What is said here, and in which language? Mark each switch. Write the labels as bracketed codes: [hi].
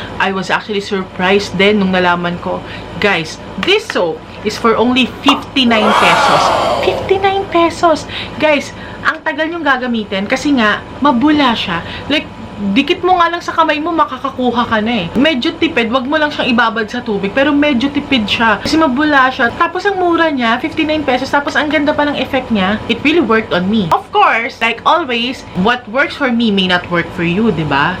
[en] I was actually surprised then [tl] nung nalaman ko, [en] guys, this soap is for only 59 pesos. 59 pesos! [tl] Guys, ang tagal yung gagamitin kasi nga, mabula siya. Like, dikit mo nga lang sa kamay mo, makakakuha ka na eh. Medyo tipid, wag mo lang siyang ibabad sa tubig, pero medyo tipid siya. Kasi mabula siya. Tapos ang mura niya, 59 pesos, tapos ang ganda pa ng effect niya. [en] It really worked on me. Of course, like always, what works for me may not work for you, [tl] diba?